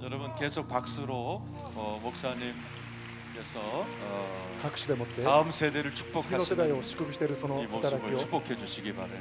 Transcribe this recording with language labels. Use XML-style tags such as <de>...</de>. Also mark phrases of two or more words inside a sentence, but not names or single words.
<ko>계속 박수로 목사님께서</ko> <ja>拍手でもって</ja> <ko>다음 세대를</ko> <ja>次の世代</ja> <ko>축복하시는</ko> <ja>を祝福しているその</ja> <ko>이</ko> <ja>働き</ja> <ko>모습을</ko> <ja>を</ja> <ko>축복해 주시기 바래요.</ko>